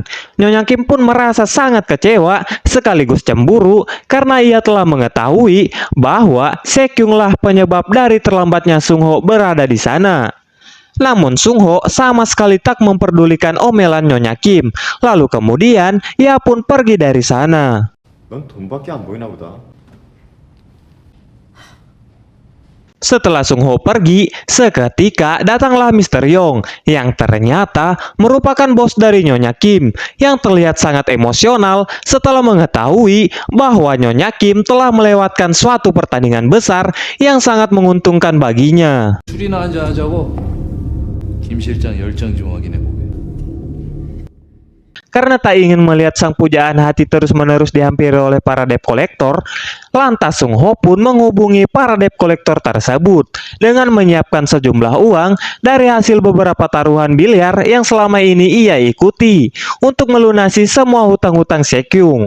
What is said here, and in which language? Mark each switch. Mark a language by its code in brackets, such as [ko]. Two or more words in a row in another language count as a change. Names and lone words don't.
[id] Nyonya Kim pun merasa sangat kecewa sekaligus cemburu karena ia telah mengetahui bahwa Sekyung lah penyebab dari terlambatnya Sung Ho berada di sana. Namun Sung Ho sama sekali tak memperdulikan omelan Nyonya Kim. Lalu kemudian ia pun pergi dari sana. [ko] 넌 돈밖에 안 보이나 보다. [id] Setelah Sung Ho pergi, seketika datanglah Mr. Yong yang ternyata merupakan bos dari Nyonya Kim yang terlihat sangat emosional setelah mengetahui bahwa Nyonya Kim telah melewatkan suatu pertandingan besar yang sangat menguntungkan baginya. [ko] 술이나 한잔 하자고. 김 실장 열정 좀 확인해보게. [id] Karena tak ingin melihat sang pujaan hati terus-menerus dihampiri oleh para [en] debt collector, [id] lantas Sung Ho pun menghubungi para [en] debt collector [id] tersebut dengan menyiapkan sejumlah uang dari hasil beberapa taruhan biliar yang selama ini ia ikuti untuk melunasi semua hutang-hutang Sekyung.